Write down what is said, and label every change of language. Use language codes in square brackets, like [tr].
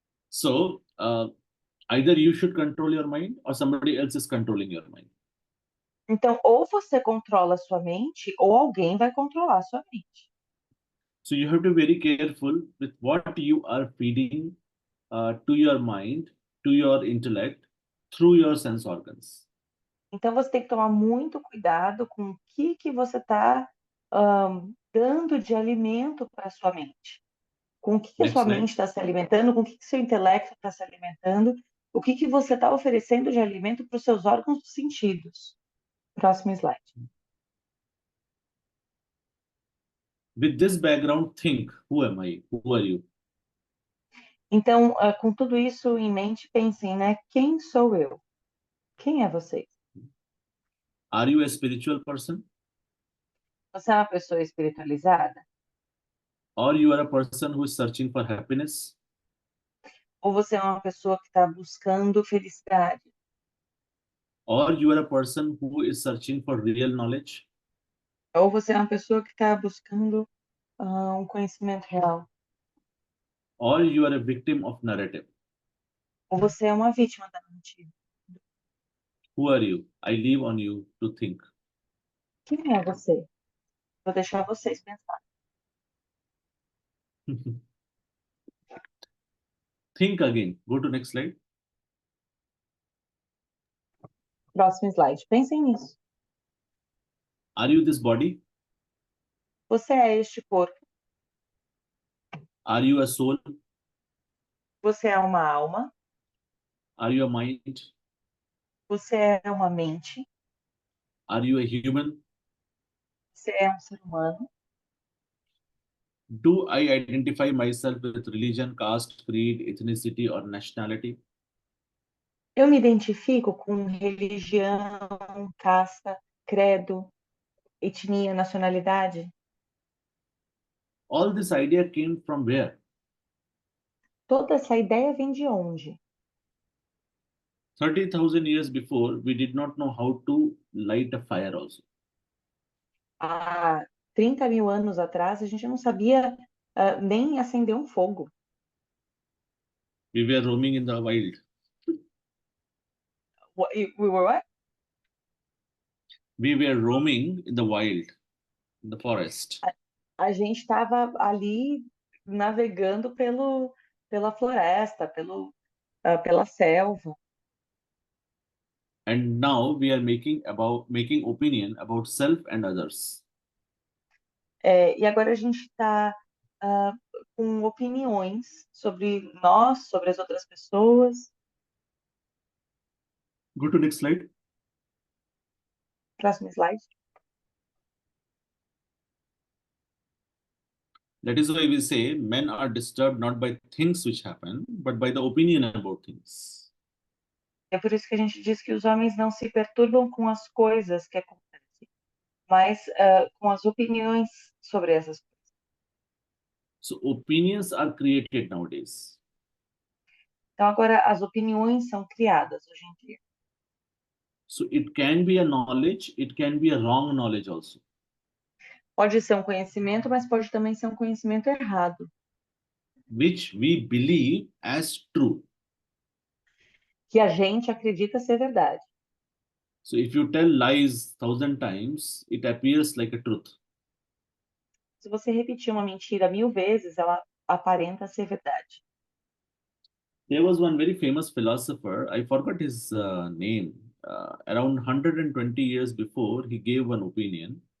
[en] So either you should control your mind or somebody else is controlling your mind. [pt] Então, ou você controla a sua mente, ou alguém vai controlar a sua mente. [en] So you have to be very careful with what you are feeding to your mind, to your intellect, through your sense organs. [pt] Então, você tem que tomar muito cuidado com o que você está dando de alimento para a sua mente. Com o que a sua mente está se alimentando, com o que seu intelecto está se alimentando, o que você está oferecendo de alimento para os seus órgãos dos sentidos. Próximo slide. [en] With this background, think, who am I? Who are you? [pt] Então, com tudo isso em mente, pensem, né? Quem sou eu? Quem é você? [en] Are you a spiritual person? [pt] Você é uma pessoa espiritualizada? [en] Or you are a person who is searching for happiness? [pt] Ou você é uma pessoa que está buscando felicidade? [en] Or you are a person who is searching for real knowledge? [pt] Ou você é uma pessoa que está buscando um conhecimento real? [en] Or you are a victim of narrative? [pt] Ou você é uma vítima da narrativa? [en] Who are you? I leave on you to think. [pt] Quem é você? Vou deixar vocês pensar. [en] Think again. Go to next slide. [pt] Próximo slide. Pensem nisso. [en] Are you this body? [pt] Você é este corpo. [en] Are you a soul? [pt] Você é uma alma. [en] Are you a mind? [pt] Você é uma mente. [en] Are you a human? [pt] Você é um ser humano. [en] Do I identify myself with religion, caste, creed, ethnicity, or nationality? [pt] Eu me identifico com religião, casta, credo, etnia, nacionalidade. [en] All this idea came from where? [pt] Toda essa ideia vem de onde? [en] 30,000 years before, we did not know how to light a fire also. [pt] Há 30 mil anos atrás, a gente não sabia nem acender um fogo. [en] We were roaming in the wild. We were what? We were roaming in the wild, in the forest. [pt] A gente estava ali navegando pela floresta, pela selva. [en] And now we are making opinion about self and others. [pt] E agora a gente está com opiniões sobre nós, sobre as outras pessoas. [en] Go to next slide. [pt] Próximo slide. [en] That is why we say men are disturbed not by things which happen, but by the opinion about things. [pt] É por isso que a gente diz que os homens não se perturbam com as coisas que acontecem, mas com as opiniões sobre essas coisas. [en] So opinions are created nowadays. [pt] Então agora as opiniões são criadas hoje em dia. [en] So it can be a knowledge, it can be a wrong knowledge also. [pt] Pode ser um conhecimento, mas pode também ser um conhecimento errado, [en] Which we believe as true. [pt] que a gente acredita ser verdade. [en] So if you tell lies 1,000 times, it appears like a truth. [pt] Se você repetir uma mentira 1000 vezes, ela aparenta ser verdade. [en] There was one very famous philosopher, I forgot his name. Around 120 years before, he gave one opinion.